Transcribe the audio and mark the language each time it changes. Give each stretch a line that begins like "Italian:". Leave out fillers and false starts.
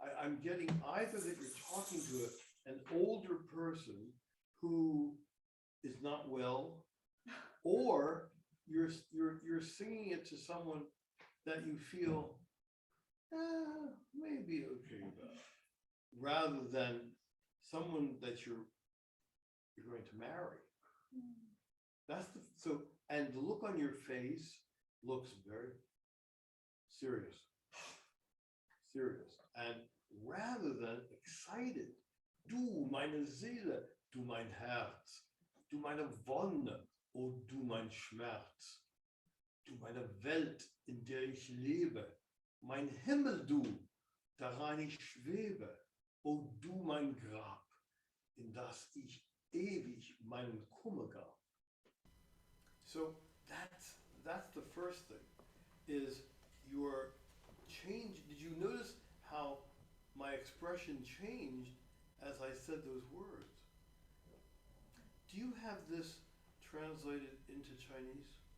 English: I'm getting either that you're talking to an older person who is not well, or you're singing it to someone that you feel maybe okay about, rather than someone that you're going to marry. That's and the look on your face looks very serious. And rather than excited,
German: du meine Seele, du mein Herz, du meine Wonne, o du mein Schmerz, du meine Welt, in der ich lebe, mein Himmel du, daran ich schwebe, o du mein Grab, in das ich ewig meinen Kummer gab.
English: So that's the first thing, is your change. Did you notice how my expression changed as I said those words? Do you have this translated into Chinese?